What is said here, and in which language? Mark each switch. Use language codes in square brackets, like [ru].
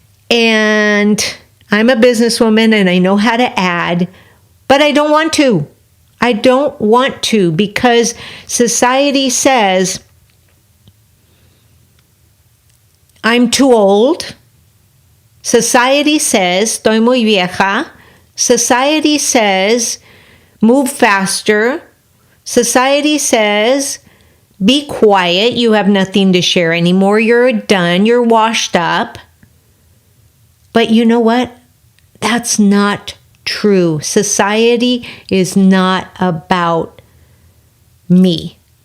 [en] And I'm a businesswoman and I know how to add, but I don't want to. I don't want to because society says I'm too old. Society says [es] estoy muy vieja. [en] Society says move faster. Society says be quiet. You have nothing to share anymore. You're done. You're washed up. But you know what? That's not true. Society is not about me.